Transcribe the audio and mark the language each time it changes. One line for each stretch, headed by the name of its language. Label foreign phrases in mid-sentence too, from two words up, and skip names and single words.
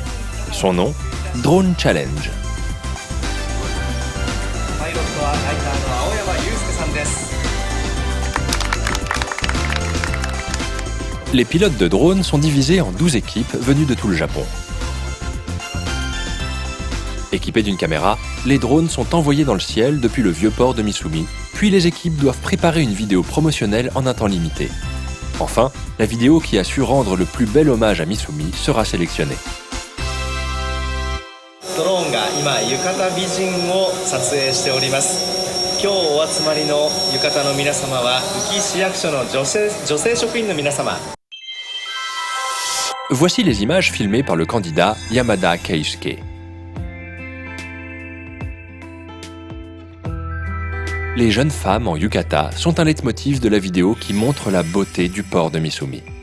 French: Son nom, Drone Challenge. Les pilotes de drones sont divisés en 12 équipes venues de tout le Japon. Équipés d'une caméra, les drones sont envoyés dans le ciel depuis le vieux port de Misumi, puis les équipes doivent préparer une vidéo promotionnelle en un temps limité. Enfin, la vidéo qui a su rendre le plus bel hommage à Misumi sera sélectionnée.
Japanese: ドローンが今浴衣美人を撮影しております。今日お集まりの浴衣の皆様は宇城市役所の女性職員の皆様。
French: Voici les images filmées par le candidat Yamada Keisuke. Les jeunes femmes en yukata sont un leitmotiv de la vidéo qui montre la beauté du port de Misumi.